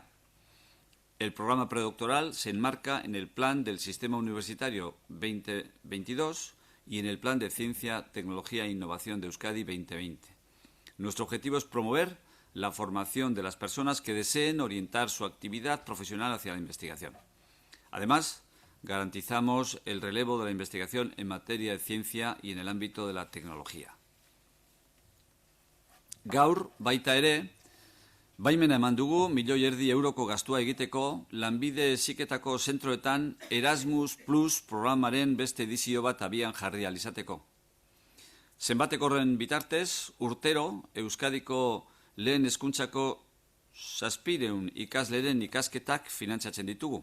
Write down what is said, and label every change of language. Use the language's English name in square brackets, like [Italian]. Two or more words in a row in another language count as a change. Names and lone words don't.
[Spanish] El programa predoctoral se enmarca en el Plan del Sistema Universitario 2022 y en el Plan de Ciencia, Tecnología e Innovación de Euskadi 2020. Nuestro objetivo es promover la formación de las personas que deseen orientar su actividad profesional hacia la investigación. Además, garantizamos el relevo de la investigación en materia de ciencia y en el ámbito de la tecnología. [Basque] Gaur, baita ere, baimena eman dugu 1,5 milioi euroko gastua egiteko lanbide heziketako zentroetan Erasmus Plus programaren beste edizio bat abian jarri ahal izateko. Zenbateko horren bitartez, urtero Euskadiko lehen hezkuntzako 700 ikasleren ikasketak finantzatzen ditugu.